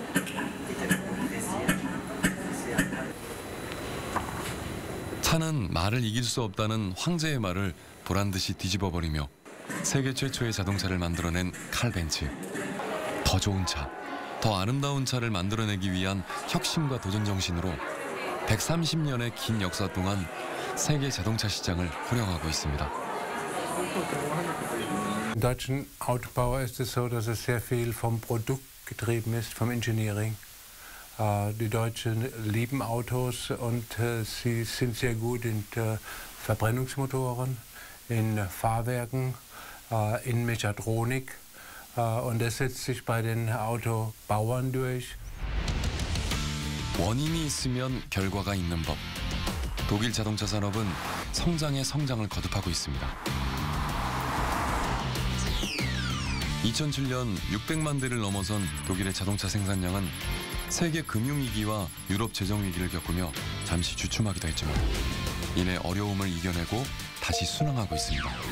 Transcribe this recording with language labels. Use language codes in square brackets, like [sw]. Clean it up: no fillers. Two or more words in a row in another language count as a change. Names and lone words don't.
[ko] 차는 말을 이길 수 없다는 황제의 말을 보란듯이 뒤집어버리며 세계 최초의 자동차를 만들어낸 칼 벤츠. 더 좋은 차, 더 아름다운 차를 만들어내기 위한 혁신과 도전 정신으로 130년의 긴 역사 동안 세계 자동차 시장을 호령하고 있습니다. [de] Im deutschen Autobau ist es so, dass es sehr viel vom Produkt getrieben ist, vom Engineering. Die Deutschen lieben Autos und sie sind sehr gut in Verbrennungsmotoren, in Fahrwerken, in Mechatronik. Und das setzt sich bei den Autobauern durch. [ko] 원인이 있으면 결과가 있는 법. 독일 자동차 산업은 성장에 성장을 거듭하고 있습니다. 2007년 600만 대를 넘어선 독일의 자동차 생산량은 세계 금융위기와 유럽 재정위기를 겪으며 잠시 주춤하기도 했지만 이내 어려움을 이겨내고 다시 순항하고 있습니다.